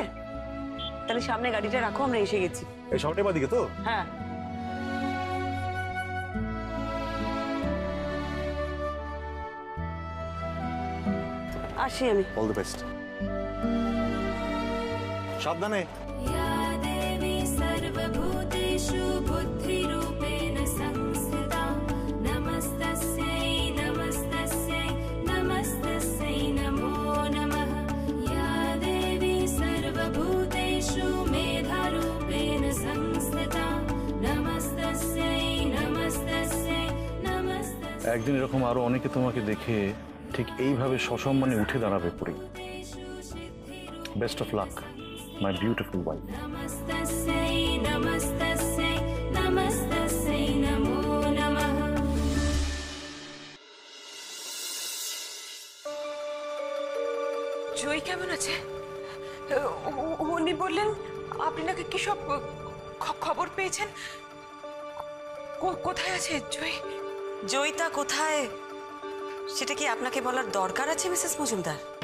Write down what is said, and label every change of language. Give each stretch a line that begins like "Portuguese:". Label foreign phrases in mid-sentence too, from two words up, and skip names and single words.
Bangla: তাহলে সামনে গাড়িটা রাখো, আমরা এসে গেছি। এই সামনে বাদিকে তো? হ্যাঁ। আসি আমি।
English: all the best, সাবধানে।
Sanskrit: या देवी सर्वभूतेषु बुद्धिरूपेण संस्थिता नमस्तस्यै नमस्तस्यै नमस्तस्यै नमो नमः। या देवी सर्वभूतेषु मेधारूपेण संस्थिता नमस्तस्यै नमस्तस्यै नमस्तस्यै।
Bangla: একদিন এরকম আরো অনেকে তোমাকে দেখে ঠিক এইভাবে সসম্মানে উঠে দাঁড়াবে পড়ি।
English: best of luck my beautiful wife.
Sanskrit: नमस्तस्यै नमस्तस्यै नमस्तस्यै नमो नमः।
Bangla: জয় কেমন আছে? উনি বললেন আপনি নাকি কি সব খবর পেয়েছেন। কোথায় আছে জয়? জয়িতা কোথায় সেটা কি আপনাকে বলার দরকার আছে মিসেস মজুমদার?